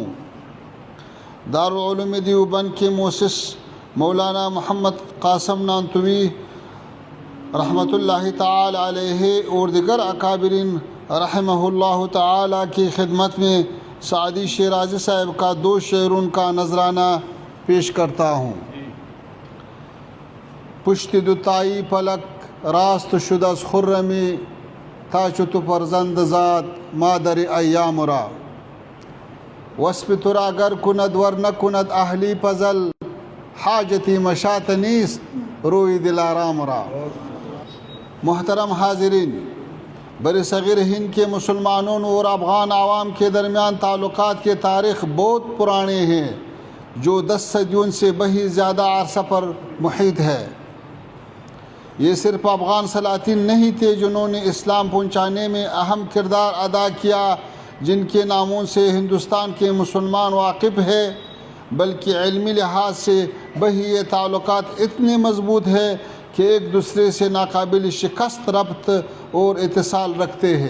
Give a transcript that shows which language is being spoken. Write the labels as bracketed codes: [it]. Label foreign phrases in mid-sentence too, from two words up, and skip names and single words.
[ur] دارالعلوم دیوبند کے مؤسس مولانا محمد قاسم نانتوی رحمۃ اللہ تعالی علیہ اور دیگر اکابرین رحمہ اللہ تعالی کی خدمت میں سعدی شیرازی صاحب کا 2 شعروں کا نذرانہ پیش کرتا ہوں۔ [fa] پشت دوتائی پلک راست شد از خرمی، تا چو تو فرزند زاد مادر ایام را، وصف تو را گر کند ور نکند اهلی پزل، حاجتی مشات نیست روی دلارام را۔ [ur] محترم حاضرین، بر صغیر ہند کے مسلمانوں اور افغان عوام کے درمیان تعلقات کے تاریخ بہت پرانے ہیں، جو 10 صدیوں سے بھی زیادہ عرصہ پر محیط ہے۔ یہ صرف افغان سلاطین نہیں تھے جنہوں نے اسلام پہنچانے میں اہم کردار ادا کیا، جن کے ناموں سے ہندوستان کے مسلمان واقف ہے، بلکہ علمی لحاظ سے بھی یہ تعلقات اتنے مضبوط ہے کہ ایک دوسرے سے ناقابل شکست ربط اور اتصال رکھتے ہیں۔